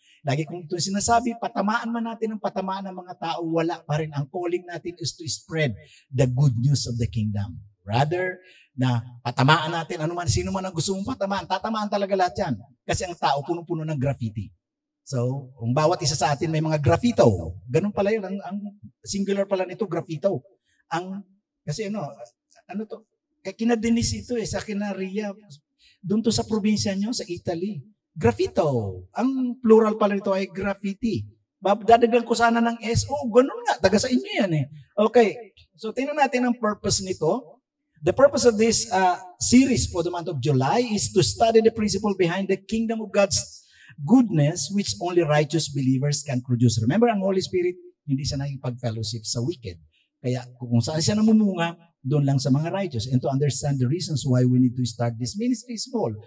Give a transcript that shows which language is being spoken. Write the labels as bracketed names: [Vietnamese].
[Filipino] Lagi kong ito sinasabi, patamaan man natin ang patamaan ng mga tao, wala pa rin. [English] Ang calling natin is to spread the good news of the kingdom. [Filipino] Rather, na patamaan natin, sino man ang gusto mong patamaan, tatamaan talaga lahat yan. Kasi ang tao, puno-puno ng graffiti. So, kung bawat isa sa atin may mga graffito, ganun pala yun, ang singular pala nito, graffito. Kasi kina Denise ito sa kina Ria, doon to sa probinsya nyo, sa Italy. Graffito. Ang plural pala nito ay graffiti. Dadagdag ko sana ng S. Ganun nga. Taga sa inyo yan Okay. So, tingnan natin ang purpose nito. [English] The purpose of this series for the month of July is to study the principle behind the kingdom of God's goodness which only righteous believers can produce. [Filipino] Remember, ang Holy Spirit, hindi siya nakipag-fellowship sa wicked. Kaya kung saan siya namumunga, doon lang sa mga righteous. [English] And to understand the reasons why we need to start this ministry small.